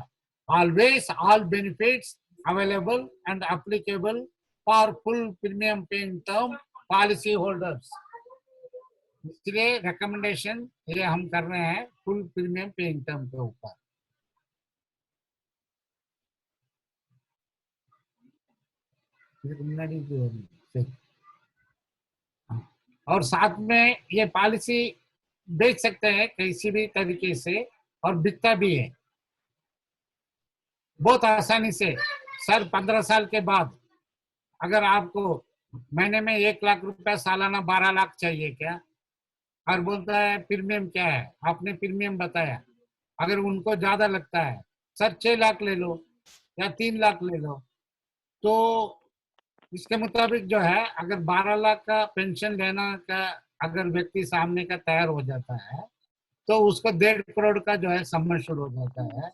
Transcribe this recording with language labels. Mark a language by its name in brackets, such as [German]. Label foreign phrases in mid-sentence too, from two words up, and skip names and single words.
[English] Always all benefits available and applicable for full premium paying term policy holders. [Hindi] इसलिए रिकमेंडेशन ये हम कर रहे हैं [English] full premium paying term [Hindi] के ऊपर। [Tamil] இதுக்கு முன்னாடி இது வருது. சரி. [Hindi] और साथ में ये पॉलिसी बेच सकते हैं किसी भी तरीके से और बिकता भी है बहुत आसानी से। सर 15 साल के बाद अगर आपको महीने में 1 लाख रुपया सालाना 12 लाख चाहिए क्या, और बोलता है प्रीमियम क्या है, आपने प्रीमियम बताया, अगर उनको ज्यादा लगता है सर 6 लाख ले लो या 3 लाख ले लो, तो इसके मुताबिक जो है अगर 12 लाख का पेंशन लेना का अगर व्यक्ति सामने का तैयार हो जाता है तो उसको 1.5 करोड़ का जो है सम्मान शुरू हो जाता है।